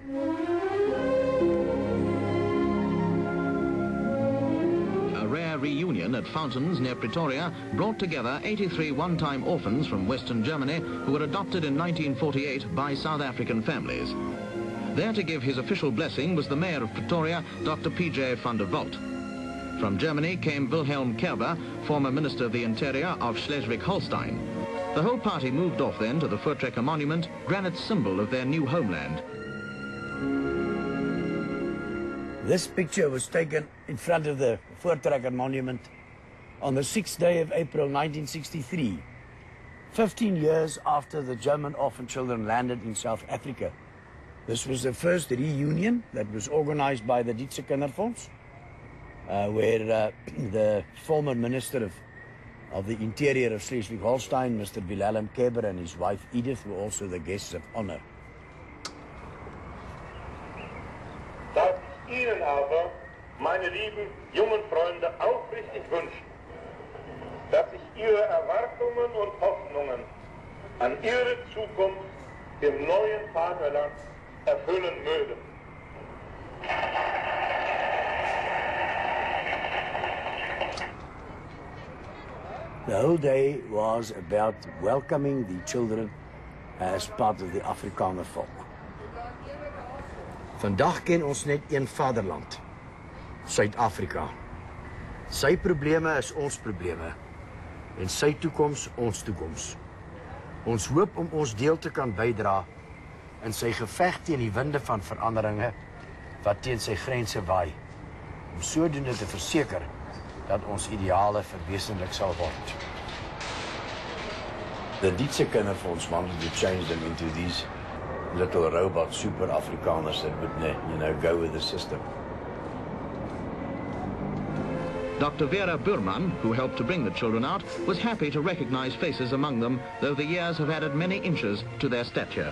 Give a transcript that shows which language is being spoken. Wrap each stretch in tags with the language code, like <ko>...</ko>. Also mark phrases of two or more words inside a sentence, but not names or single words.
<en>A rare reunion at Fountains near Pretoria brought together 83 one-time orphans from Western Germany who were adopted in 1948 by South African families. There to give his official blessing was the mayor of Pretoria, Dr. P.J. van der Walt. From Germany came Wilhelm Kerber, former Minister of the Interior of Schleswig-Holstein. The whole party moved off then to the Voortrekker Monument, granite symbol of their new homeland. This picture was taken in front of the Voortrekker Monument on the 6th day of April 1963, 15 years after the German orphan children landed in South Africa. This was the first reunion that was organized by the Dietse Kinderfonds, where the former Minister of the Interior of Schleswig-Holstein, Mr. Wilhelm Kerber, and his wife Edith were also the guests of honor.</en> <de>Darf ich Ihnen aber, meine lieben jungen Freunde, aufrichtig wünschen, dass sich Ihre Erwartungen und Hoffnungen an Ihre Zukunft im neuen Vaterland erfüllen mögen.</de> <en>The whole day was about welcoming the children as part of the Afrikaner volk.</en> <af>Vandag ken ons net een vaderland, Suid-Afrika. Sy probleme is ons probleme en sy toekoms ons toekoms. Ons hoop om ons deel te kan bydra in sy geveg teen die winde van veranderinge wat teen sy grense waai, om sodoende te verseker dat ons ideale verwesenlik sal word.</af> <en>The Dietse Kinderfonds wanted to change them into these little robot super Afrikaners that would, go with the system. Dr. Vera Burman, who helped to bring the children out, was happy to recognize faces among them, though the years have added many inches to their stature.</en>